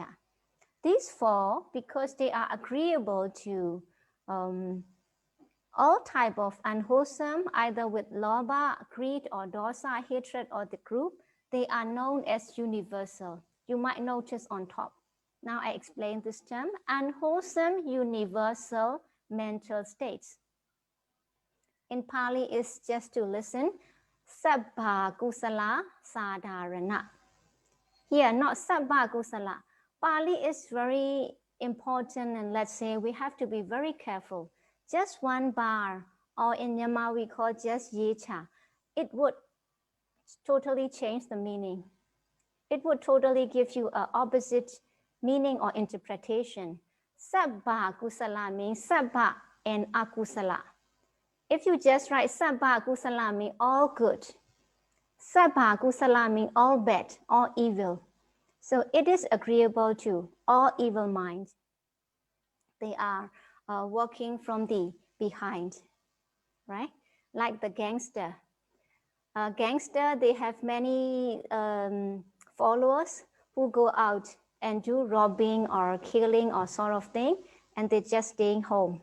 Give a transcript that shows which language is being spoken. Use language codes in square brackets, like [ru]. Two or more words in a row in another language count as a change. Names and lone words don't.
[en] These four, because they are agreeable to all type of unwholesome, either with lobha, greed, or dosa, hatred, or the group, they are known as universal. You might notice on top. Now I explain this term, unwholesome universal mental states. In Pali, is just to listen, [pi] sabbha kusala sadharana. [en] Here, not [pi] sabbha kusala. [en] Pali is very important, and let's say we have to be very careful. Just one bar, or in Myanmar we call just yecha, it would totally change the meaning. It would totally give you an opposite meaning or interpretation. [pi] Sabbha kusala [en] means sabbha and akusala. If you just write [pi] sabbha kusala [en] means all good. [pi] Sabbha kusala [en] means all bad, all evil. So it is agreeable to all evil minds. They are working from the behind, right? Like the gangster. Gangster, they have many followers who go out and do robbing or killing or sort of thing, and they're just staying home.